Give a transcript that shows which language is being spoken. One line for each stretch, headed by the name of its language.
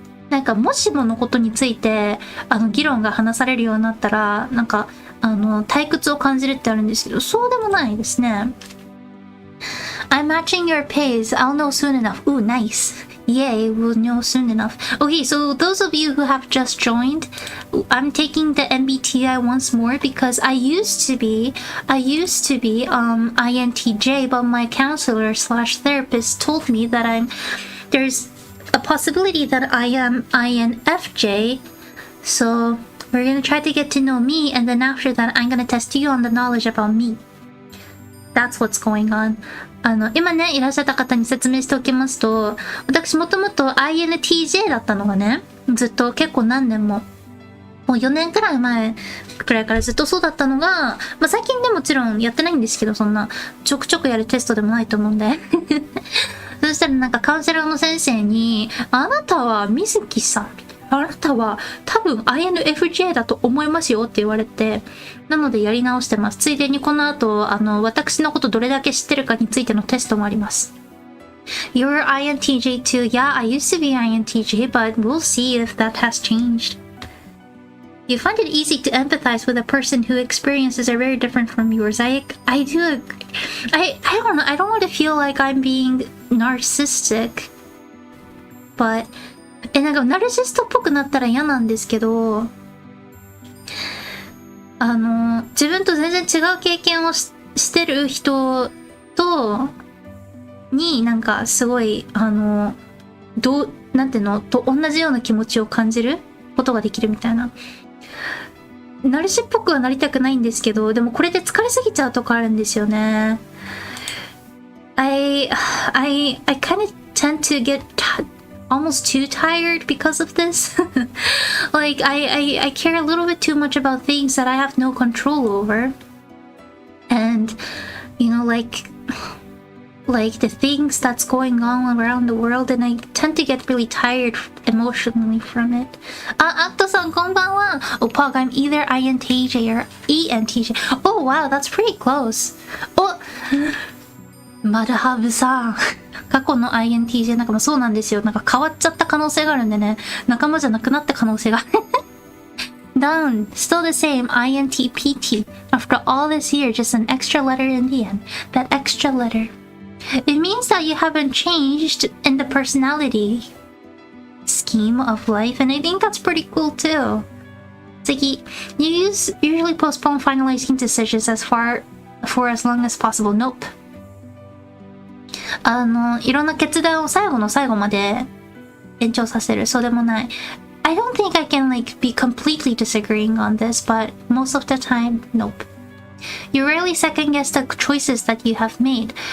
Japanese: なんかもしものことについて議論が話されるようになったらなんか退屈を感じるってあるんですけど、そうでもないですね。
English: I'm matching your pace. I'll know soon enough. Ooh, nice. Yay, we'll know soon enough. Okay, so those of you who have just joined, I'm taking the MBTI once more because I used to be INTJ, but my counselor slash therapist told me that there's a possibility that I am INFJ. So we're gonna try to get to know me, and then after that, I'm gonna test you on the knowledge about me. That's what's going on.
Japanese: 今ね、いらっしゃった方に説明しておきますと、私もともと INTJ だったのがね、ずっと結構何年も、もう4年くらい前くらいからずっとそうだったのが、まあ、最近でもちろんやってないんですけど、そんなちょくちょくやるテストでもないと思うんで。そしたらなんかカウンセラーの先生に、あなたは水木さん、あなたは多分 INFJ だと思いますよって言われて、なのでやり直してます。ついでにこの後、私のことどれだけ知ってるかについてのテストもあります。
English: You're INTJ too. Yeah, I used to be INTJ, but we'll see if that has changed. You find it easy to empathize with a person who experiences are very different from yours. I do agree. I don't know. I don't want to feel like I'm being narcissistic.
Japanese: But, なんかナルシストっぽくなったら嫌なんですけど、自分と全然違う経験をしてる人になんかすごい、なんていうのと同じような気持ちを感じることができるみたいな。ナルシっぽくはなりたくないんですけど、でもこれで疲れすぎちゃうとこあるんですよね。
English: I kind of tend to get almost too tired because of this. Like I care a little bit too much about things that I have no control over. And you know, like the things that's going on around the world, and I tend to get really tired emotionally from it.
Japanese: アットさんこんばんは。
English: Oh, Pog, I'm either INTJ or ENTJ. Oh, wow, that's pretty close.
Japanese: マダハブさん。過去の INTJ 仲間そうなんですよ。なんか変わっちゃった可能性があるんでね。仲間じゃなくなった可能性が。
English: Down. Still the same. INTPT. After all this year, just an extra letter in the end. That extra letter. It means that you haven't changed in the personality scheme of life, and I think that's pretty cool too. It's like you usually postpone finalizing decisions for as long as possible. Nope.
Japanese: いろんな決断を最後の最後まで延長させる。そうでもない。
English: I don't think I can be completely disagreeing on this, but most of the time, nope. You rarely second guess the choices that you have made.